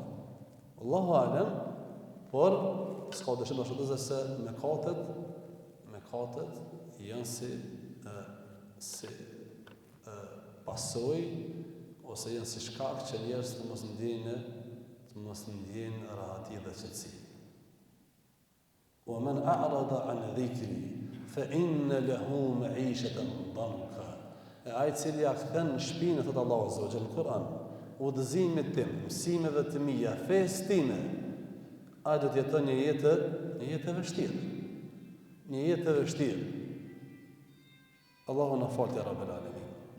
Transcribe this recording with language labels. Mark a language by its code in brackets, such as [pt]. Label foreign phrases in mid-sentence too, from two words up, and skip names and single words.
[ar] الله أعلم, [sq] por s'ka dëshim ashtu se mëkatet janë si pasojë ose janë si shkak që njerëz të mos ndjejnë rahati dhe qetësi. [ar] ومن أعرض عن ذكري فإن له معيشة ضنكا. [sq] Ai cili ja kthen shpinën thot Allahu [ar] عز وجل [sq] në Kur'an, udhëzimit tim, mësimeve të mia, fesë time, ai do të jeton një jetë e vështirë. Një jetë e vështirë. Allahu na fal [ar] يا رب العالمين.